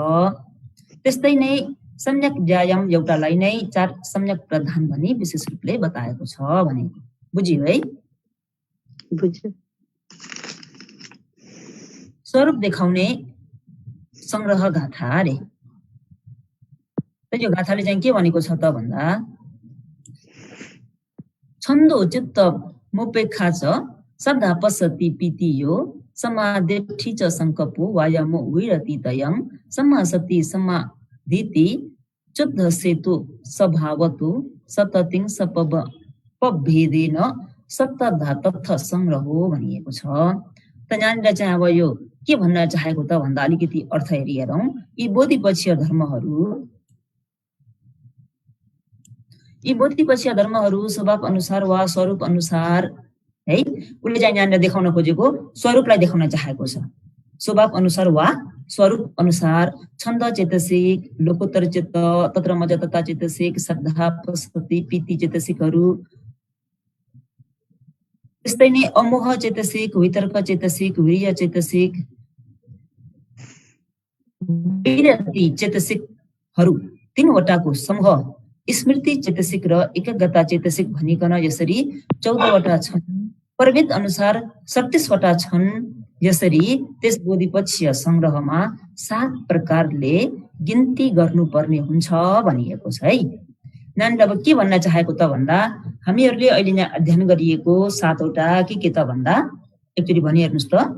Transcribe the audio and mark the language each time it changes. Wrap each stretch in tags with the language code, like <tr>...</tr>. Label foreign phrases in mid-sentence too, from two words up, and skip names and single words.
<ne>त्यस्तै नै सम्यक व्यायाम एउटालाई नै 4 सम्यक प्रधान भनी विशेष रूपले बताएको छ भनेको बुझियो है? बुझ्यो। स्वरूप देखाउने संग्रह गाथा रे। यो गाथाले चाहिँ के भनेको छ त भन्दा</ne> <pi>छन्दो चित्त मोपेक्षा च सदा पसति पीतियो समाधिठी च संकपो वायामो विरतितयं समासति समाधिति शुद्ध सेतु स्वभावतु सततिं सपभेदेन सप्तधा तथ संग्रहो</pi> <ne>भनिएको छ। त यहाँनिर चाहिँ अब यो के भन्न चाहेको त भन्दा अलिकति अर्थ हेरौँ। यी बोधिपक्षीय धर्महरू स्वभाव अनुसार वा स्वरूप अनुसार है उसले चाहिँ यहाँनिर देखाउन खोजेको स्वरूपलाई देखाउन चाहेको छ। स्वभाव अनुसार वा स्वरूप अनुसार छन्द चेतसिक, लोकोत्तर चित्त, तत्र मज तथा चेतसिक, श्रद्धा, पशुपति, पीति चेतसिकहरू, त्यस्तै नै अमोह चेतसिक, वितर्क चेतसिक, वीर्य चेतसिक, विरति चेतसिकहरू तीनवटाको समूह स्मृति चेतसिक र एकाग्रता चेतसिक भनिकन यसरी 14वटा छन्। प्रभेद अनुसार 36वटा छन्। यसरी त्यस बोधिपक्षीय संग्रहमा 7 प्रकारले गिन्ती गर्नुपर्ने हुन्छ भनिएको छ है। नानीले अब के भन्न चाहेको त भन्दा हामीहरूले अहिले यहाँ अध्ययन गरिएको 7वटा के त भन्दा एकचोटि भनिहेर्नुहोस् त।</ne>